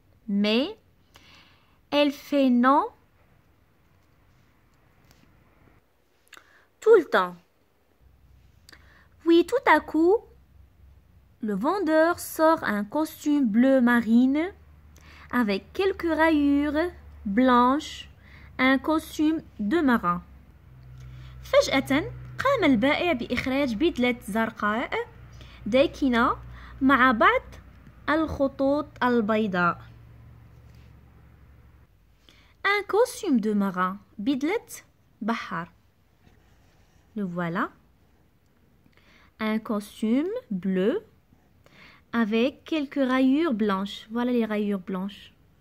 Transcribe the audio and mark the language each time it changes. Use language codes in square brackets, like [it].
[fr] Mais elle fait non tout le temps. Puis tout à coup, le vendeur sort un costume bleu marine avec quelques rayures blanches, un costume de marin. [ar] فجأة قام البائع بإخراج بدلة زرقاء داكنة مع بعض الخطوط البيضاء. [fr] Un costume de marin, [ar] بدلة بحر. [fr] Le voilà. Un costume bleu avec quelques rayures blanches. Voilà les rayures blanches.